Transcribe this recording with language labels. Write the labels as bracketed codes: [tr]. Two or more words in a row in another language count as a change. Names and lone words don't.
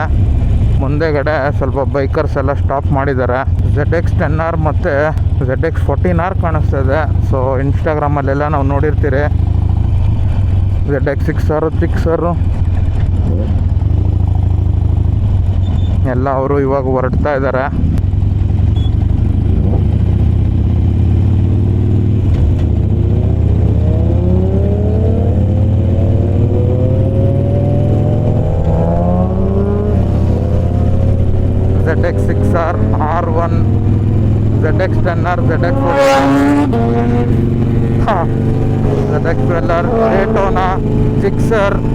[kn] ಮುಂದೆಗಡೆ ಸ್ವಲ್ಪ ಬೈಕರ್ಸ್ ಎಲ್ಲ ಸ್ಟಾಪ್ ಮಾಡಿದ್ದಾರೆ. ZX 10R ಮತ್ತು ZX 14R ಕಾಣಿಸ್ತಾ ಇದೆ. ಸೊ ಇನ್ಸ್ಟಾಗ್ರಾಮಲ್ಲೆಲ್ಲ ನಾವು ನೋಡಿರ್ತೀರಿ. ZX6 ಎಲ್ಲ ಅವರು ಇವಾಗ ಹೊರಡ್ತಾ ಇದ್ದಾರೆ. ZX6R, R1, ZX10R, ZX12R, Daytona, Gixxer.